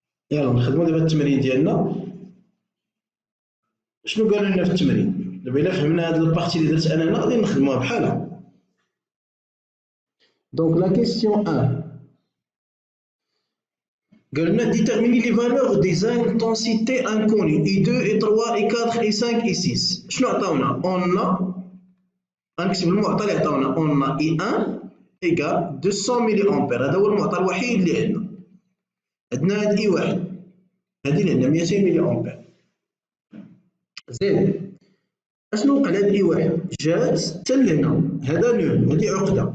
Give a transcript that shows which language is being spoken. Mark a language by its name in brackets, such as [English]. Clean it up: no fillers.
[Arabic] يلا نخدمو دابا التمرين ديالنا. شنو قالوا لنا في التمرين؟ دابا إلا فهمنا هاد البارتي اللي درت أنا هنا غادي نخدموها بحالها. دونك لا كيسيون 1 قال لنا [French] déterminer les valeurs des intensités inconnues I2 I3 I4 I5 I6. [Arabic] شنو عطاونا؟ اون غنكتب المعطى اللي عطاونا، اون I1 إيكال 200 ملي أمبير، هذا هو المعطى الوحيد اللي عندنا. عندنا هاد I1 هادي اللي عندنا 200 ملي أمبير. زيد اشنو وقع لهاد I1؟ جات حتى لهنا، هذا نول، هادي عقدة.